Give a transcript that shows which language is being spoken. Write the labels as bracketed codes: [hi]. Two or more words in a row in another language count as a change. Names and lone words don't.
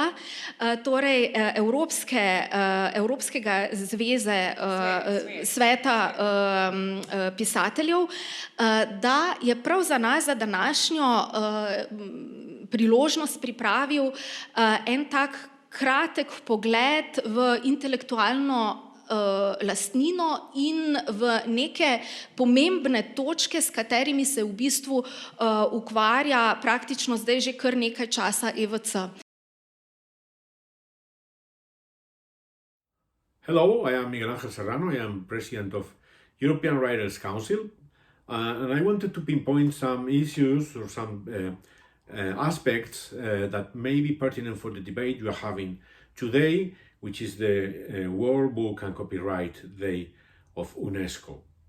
[sl] torej Evropskega zveze sveta pisateljev, da je prav za nas, za današnjo priložnost pripravil en tak kratek pogled v intelektualno lastnino in v neke pomembne točke, s katerimi se v bistvu ukvarja praktično zdaj že kar nekaj časa EWC. [en] Hello, I am Miguel Ángel Serrano. I am president of European Writers' Council, and I wanted to pinpoint some issues or some aspects that may be pertinent for the debate we are having today, which is the World Book and Copyright Day of UNESCO.